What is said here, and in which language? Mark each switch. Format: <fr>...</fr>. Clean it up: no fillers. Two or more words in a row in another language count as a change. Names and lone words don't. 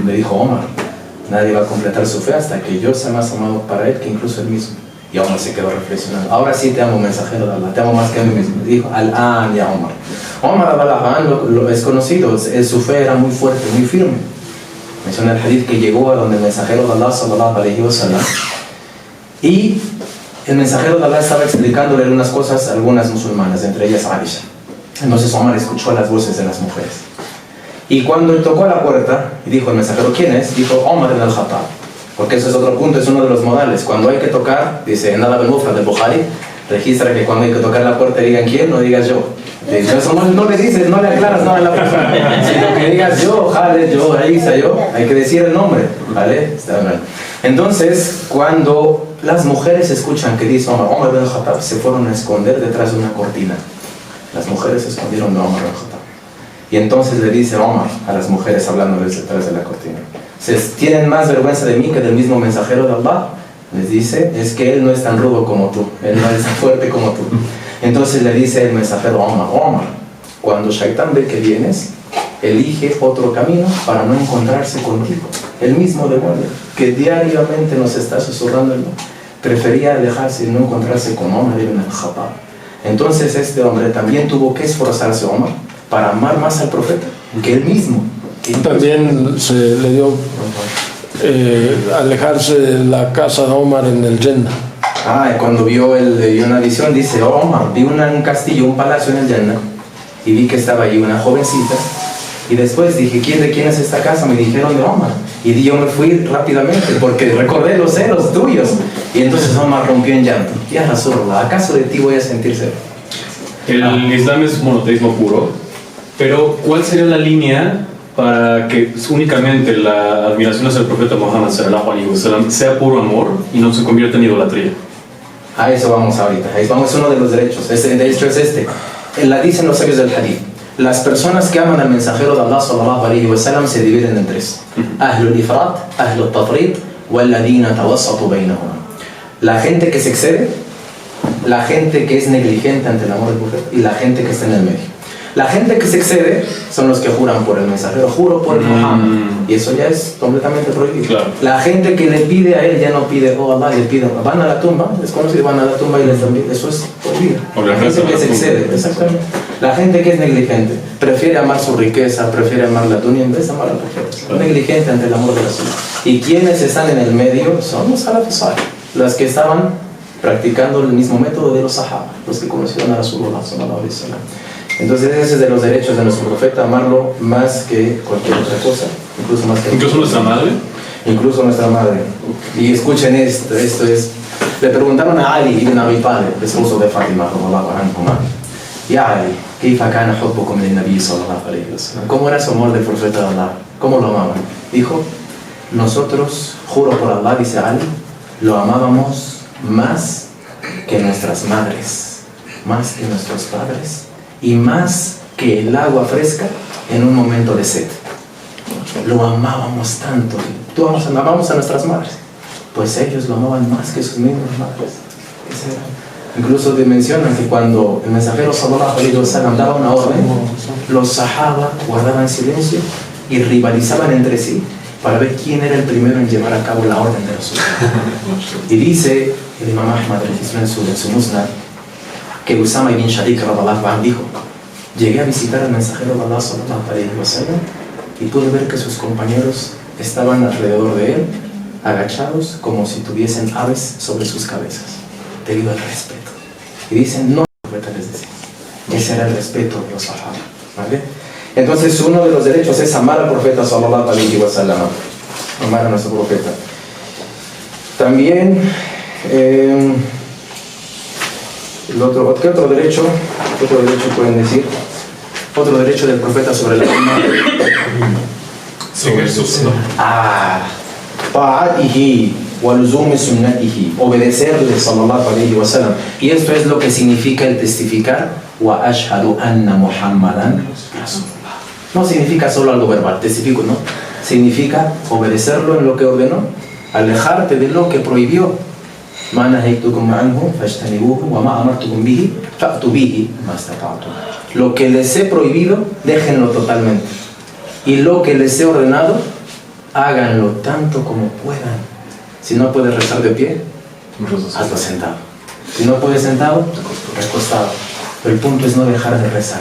<es>Le dijo Omar, nadie va a completar su fe hasta que yo sea más amado para él que incluso él mismo. Y Omar se quedó reflexionando, ahora sí te amo mensajero de Allah, te amo más que a mí mismo. Le dijo,</es> <ar>الآن يا عمر.</ar> <es>Omar lo es conocido, su fe era muy fuerte, muy firme. Menciona el hadith que llegó a donde el mensajero de Allah</es> <ar>صلى الله عليه وسلم,</ar> <es>y el mensajero de Allah estaba explicándole algunas cosas a algunas musulmanas, entre ellas a Aisha. Entonces Omar escuchó las voces de las mujeres. Y cuando él tocó a la puerta y dijo el mensajero, ¿quién es? Dijo Omar ibn al-Khattab. Porque eso es otro punto, es uno de los modales. Cuando hay que tocar, dice en Adab al-Mufrad del Bukhari, registra que cuando hay que tocar la puerta digan quién, no digas yo. Eso no le dices, no le aclaras nada a la persona, sino que digas yo, Khaled, yo, Aisha, yo. Hay que decir el nombre, ¿vale? Está bien. Entonces, cuando las mujeres escuchan que dice Omar ibn al-Khattab, se fueron a esconder detrás de una cortina. Las mujeres se escondieron de Omar ibn al-Khattab. Y entonces le dice Omar a las mujeres hablándoles detrás de la cortina, ¿tienen más vergüenza de mí que del mismo mensajero de Allah? Les dice, es que él no es tan rudo como tú, él no es tan fuerte como tú. Entonces le dice el mensajero Omar, cuando Shaitán ve que vienes, elige otro camino para no encontrarse contigo. El mismo demonio que diariamente nos está susurrando el nombre, prefería alejarse y no encontrarse con Omar ibn al-Khattab. Entonces este hombre también tuvo que esforzarse, Omar, para amar más al profeta que él mismo. También se le dio alejarse de la casa de Omar en el Jannah. Cuando vio una visión, dice, oh Omar, vi un castillo, un palacio en el Jannah, y vi que estaba ahí una jovencita, y después dije, ¿de quién es esta casa? Me dijeron de Omar, y yo me fui rápidamente, porque recordé los celos tuyos, y entonces Omar rompió en llanto.</es> <ar>يا رسول الله,</ar> <es>¿acaso de ti voy a sentirse? El Islam es monoteísmo puro, pero ¿cuál sería la línea para que únicamente la admiración hacia el profeta Muhammad</es> <ar>صلى الله عليه وسلم</ar> <es>sea puro amor y no se convierta en idolatría? A eso vamos ahorita. Es uno de los derechos. De hecho es este. La dicen los sabios del hadith. Las personas que aman al mensajero de Allah</es> <ar>صلى الله عليه وسلم</ar> <es>se dividen en tres.</es> <ar>أهل الإفراط، أهل التفريط، والذين توسطوا بينهما.</ar> <es>La gente que se excede, la gente que es negligente ante el amor del profeta y la gente que está en el medio. La gente que se excede son los que juran por el mensajero, juro por el Muhammad, y eso ya es completamente prohibido. Claro. La gente que le pide a él ya no pide, oh Allah, le pide, van a la tumba, es conocido, van a la tumba y les dan, eso es prohibido. La gente que se excede, exactamente. La gente que es negligente, prefiere amar su riqueza, prefiere amar la dunya en vez de amar al profeta. Es negligente ante el amor de la ciudad. Y quienes están en el medio son los salafis, las que estaban practicando el mismo método de los sahaba, los que conocieron a</es> <ar>رسول الله صلى الله عليه وسلم.</ar> <es>Entonces ese es de los derechos de nuestro profeta, amarlo más que cualquier otra cosa, incluso nuestra madre. Incluso nuestra madre. Y escuchen esto es, le preguntaron a Ali ibn Abi Talib, esposo de Fátima,</es> <ar>يا علي، كيف كان حبكم للنبي صلى الله عليه وسلم?</ar> <es>¿Cómo era su amor del profeta de Allah? ¿Cómo lo amaban? Dijo, nosotros, juro por Allah, dice Ali, lo amábamos más que nuestras madres, más que nuestros padres, y más que el agua fresca en un momento de sed. Lo amábamos tanto. Todos amábamos a nuestras madres, pues ellos lo amaban más que sus mismas madres. Incluso mencionan que cuando el mensajero</es> <ar>صلى الله عليه وسلم</ar> <es>daba una orden, los sahaba guardaban silencio y rivalizaban entre sí para ver quién era el primero en llevar a cabo la orden de Rasulullah. Y dice el Imam Ahmad registró en su Musnad que Usama ibn Sharik</es> <ar>رضي الله عنه</ar> <es>dijo: llegué a visitar al mensajero de Allah</es> <ar>صلى الله عليه وسلم</ar> <es>y pude ver que sus compañeros estaban alrededor de él, agachados como si tuviesen aves sobre sus cabezas, debido al respeto. Y dicen: no, el profeta les decía. Ese era el respeto de los sahaba, ¿vale? Entonces, uno de los derechos es amar al profeta</es> <ar>صلى الله عليه وسلم,</ar> <es>amar a nuestro profeta. También, ¿qué otro derecho? ¿Qué otro derecho pueden decir? Otro derecho del profeta sobre la umma. Seguir su sunnah.</es> <ar>طاعته ولزوم سنته, obedecerle صلى الله عليه وسلم.</ar> <es>Y esto es lo que significa el testificar</es> <ar>وأشهد أن محمدا رسول الله.</ar> <es>No significa solo algo verbal, testifico, ¿no? Significa obedecerlo en lo que ordenó, alejarte de lo que prohibió.</es> <ar>ما نهيتكم عنه فاجتنبوه وما أمرتكم به فأتوا به ما استطعتم.</ar> <es>Lo que les he prohibido, déjenlo totalmente. Y lo que les he ordenado, háganlo tanto como puedan. Si no puedes rezar de pie, hazlo sentado. Si no puedes sentado, recostado. Pero el punto es no dejar de rezar.</es>